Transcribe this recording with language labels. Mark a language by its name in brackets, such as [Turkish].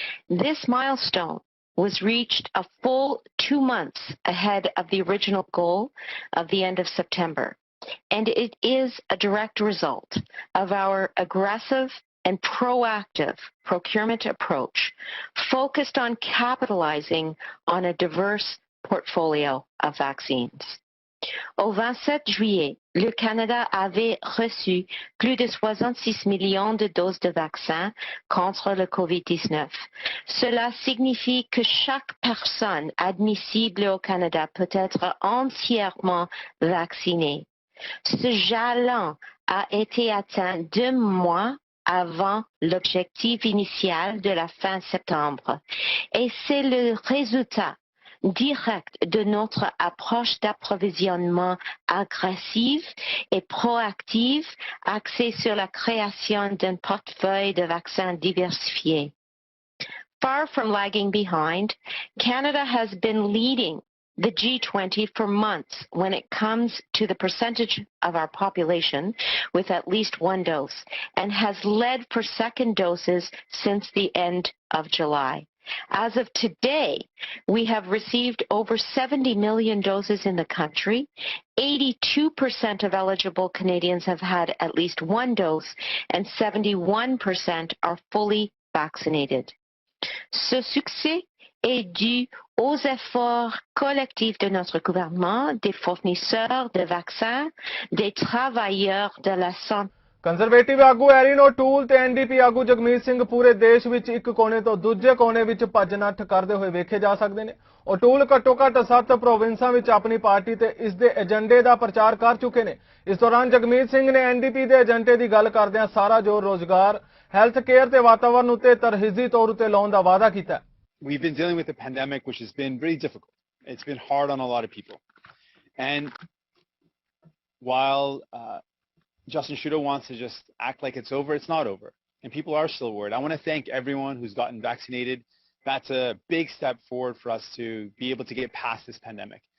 [English] This milestone was reached a full 2 months ahead of the original goal of the end of September. And it is a direct result of our aggressive and proactive procurement approach focused on capitalizing on a diverse portfolio of vaccines. [French] Au 27 juillet, le Canada avait reçu plus de 66 millions de doses de vaccins contre le COVID-19. Cela signifie que chaque personne admissible au Canada peut être entièrement vaccinée. Ce jalon a été atteint 2 mois avant l'objectif initial de la fin septembre. Et c'est le résultat direct de notre approche d'approvisionnement agressive et proactive axée sur la création d'un portefeuille de vaccins diversifiés. [English] Far from lagging behind, Canada has been leading the G20 for months when it comes to the percentage of our population with at least 1 dose, and has led for second doses since the end of July. As of today, we have received over 70 million doses in the country. 82% of eligible Canadians have had at least 1 dose, and 71% are fully vaccinated. [French] Ce succès est dû aux efforts collectifs de notre gouvernement, des fournisseurs de vaccins, des travailleurs de la santé. [Punjabi] Conservative ਆਗੂ ਐਰੀਨ ਓਟੂਲ ਤੇ NDP ਆਗੂ ਜਗਮੀਤ ਸਿੰਘ ਪੂਰੇ ਦੇਸ਼ ਵਿੱਚ ਇੱਕ ਕੋਨੇ ਤੋਂ ਦੂਜੇ ਕੋਨੇ ਵਿੱਚ ਭੱਜ ਨੱਠ ਕਰਦੇ ਹੋਏ ਵੇਖੇ ਜਾ ਸਕਦੇ ਨੇ। ਓਟੂਲ ਘੱਟੋ ਘੱਟ 7 ਪ੍ਰੋਵਿੰਸਾਂ ਵਿੱਚ ਆਪਣੀ ਪਾਰਟੀ ਤੇ ਇਸ ਦੇ ਏਜੰਡੇ ਦਾ ਪ੍ਰਚਾਰ ਕਰ ਚੁੱਕੇ ਨੇ। ਇਸ ਦੌਰਾਨ ਜਗਮੀਤ ਸਿੰਘ ਨੇ ਐਨਡੀਪੀ ਦੇ ਏਜੰਡੇ ਦੀ ਗੱਲ ਕਰਦਿਆਂ ਸਾਰਾ ਜ਼ੋਰ ਰੋਜ਼ਗਾਰ, ਹੈਲਥ ਕੇਅਰ ਤੇ ਵਾਤਾਵਰਣ ਉੱਤੇ ਤਰਜੀਹੀ ਤੌਰ ਉੱਤੇ ਲਾਉਣ ਦਾ ਵਾਅਦਾ ਕੀਤਾ। [English] We've been dealing with a pandemic which has been really difficult. It's been hard on a lot of people. And while Justin Trudeau wants to just act like it's over, it's not over. And people are still worried. I want to thank everyone who's gotten vaccinated. That's a big step forward for us to be able to get past this pandemic.